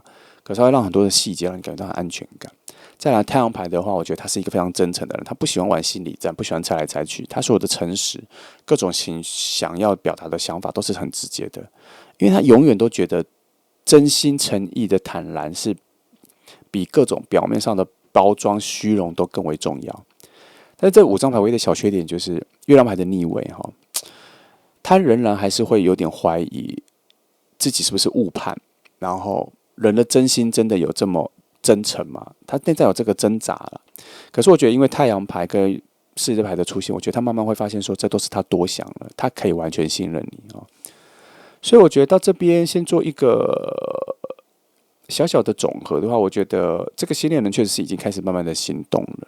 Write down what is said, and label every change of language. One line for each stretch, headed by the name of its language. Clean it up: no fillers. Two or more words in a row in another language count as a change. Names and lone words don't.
Chinese: 可是他會讓很多的細節讓你感覺到安全感。再來太陽牌的話，我覺得他是一個非常真誠的人，他不喜歡玩心理戰，不喜歡猜來猜去，他所有的誠實，各種想要表達的想法都是很直接的，因為他永遠都覺得真心誠意的坦然是比各種表面上的包裝虛榮都更為重要。但是這5張牌唯一的小缺點就是月亮牌的逆位哈，他仍然還是會有點懷疑自己是不是誤判，然後人的真心真的有這麼真誠嗎？他內在有這個掙扎了。可是我覺得因為太陽牌跟世界牌的出現，我覺得他慢慢會發現說這都是他多想了，他可以完全信任你。所以我覺得到這邊先做一個小小的總和的話，我覺得這個新戀人確實是已經開始慢慢的行動了。